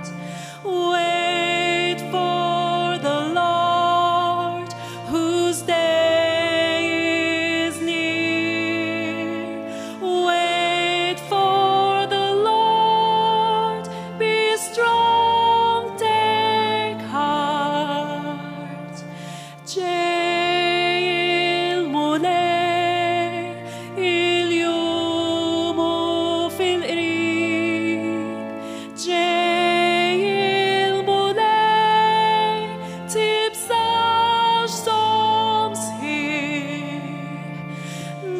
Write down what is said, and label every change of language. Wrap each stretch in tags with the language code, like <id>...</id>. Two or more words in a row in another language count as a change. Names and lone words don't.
<en>Wait for the Lord, whose day is near. Wait for the Lord, be strong, take heart.</en> <mt>Ġej il-mulej, il-jum u fil-qrib. Ġej il-mulej, tibsax som sħiħ.</mt>